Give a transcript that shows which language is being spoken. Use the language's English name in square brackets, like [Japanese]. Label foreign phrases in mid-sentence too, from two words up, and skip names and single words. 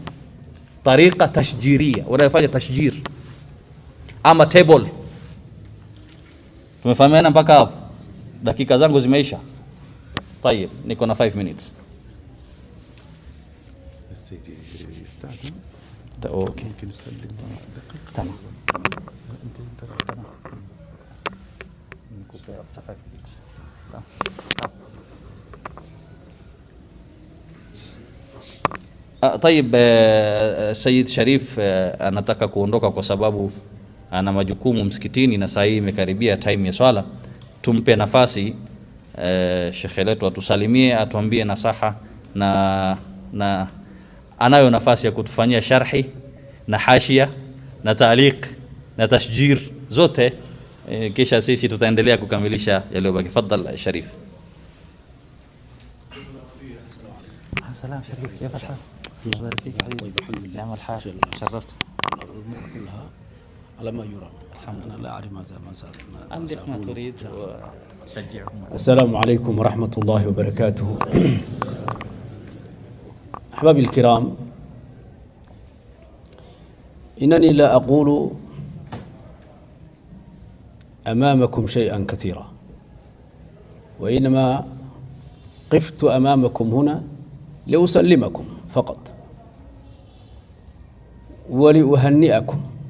[Swahili] Tariqa tashjiria, wanafanya tashjir ama table. Tumefahamiana mpaka hapo? Dakika zangu zimeisha. Tayeb, niko na 5 minutes. [Arabic] اوكي ممكن نسلم تمام. [Swahili] طيب Sayyid Sharif anataka kuondoka kwa sababu ana majukumu msikitini na saa hii imekaribia time ya swala. Tumpe nafasi shekhe letu atusalimie, atuambie nasaha na anayo nafasi ya kutufanyia sharhi na hashia na taaliq na tashjir zote, kisha sisi tutaendelea kukamilisha yaliyobaki. Fadhal Sharif. [Arabic] السلام شريف، كيف الحال؟ الله يبارك فيك حبيبي. الحمد لله. نعم الحال، شرفت. الأمور كلها على ما يرام. أنا لا أعرف ما صار. عندك ما تريد وشجعهم. السلام عليكم ورحمة الله وبركاته. أحبابي الكرام، إنني لا أقول أمامكم شيئا كثيرا، وإنما قفت أمامكم هنا لأسلمكم فقط ولأهنئكم.